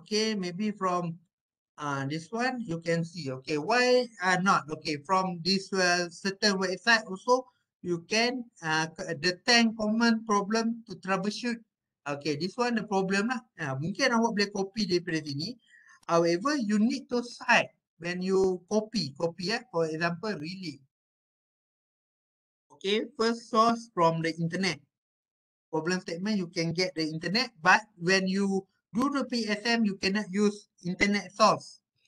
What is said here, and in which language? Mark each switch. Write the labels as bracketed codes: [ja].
[en] Okay, maybe from this one you can see. Okay, why not? Okay, from this certain website also you can the 10 common problem to troubleshoot. Okay, this one the problem lah. [ms] Mungkin awak boleh copy daripada sini. [en] However, you need to cite when you copy for example really. Okay, first source from the internet. Problem statement you can get the internet, but when you do the PSM you cannot use internet source.